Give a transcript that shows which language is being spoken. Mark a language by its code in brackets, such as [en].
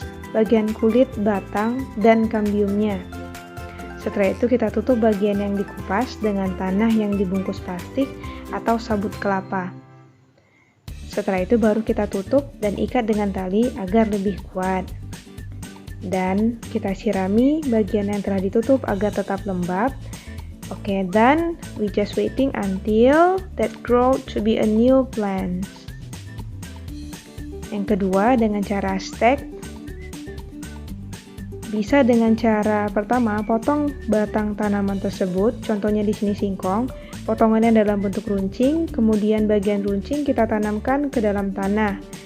[id] bagian kulit, batang, dan kambiumnya. Setelah itu kita tutup bagian yang dikupas dengan tanah yang dibungkus plastik atau sabut kelapa. Setelah itu baru kita tutup dan ikat dengan tali agar lebih kuat. Dan kita sirami bagian yang telah ditutup agar tetap lembab. [en] Okay, then we just waiting until that grow to be a new plant. [id] Yang kedua, dengan cara stack. Bisa dengan cara pertama, potong batang tanaman tersebut, contohnya di sini singkong, potongannya dalam bentuk runcing, kemudian bagian runcing kita tanamkan ke dalam tanah.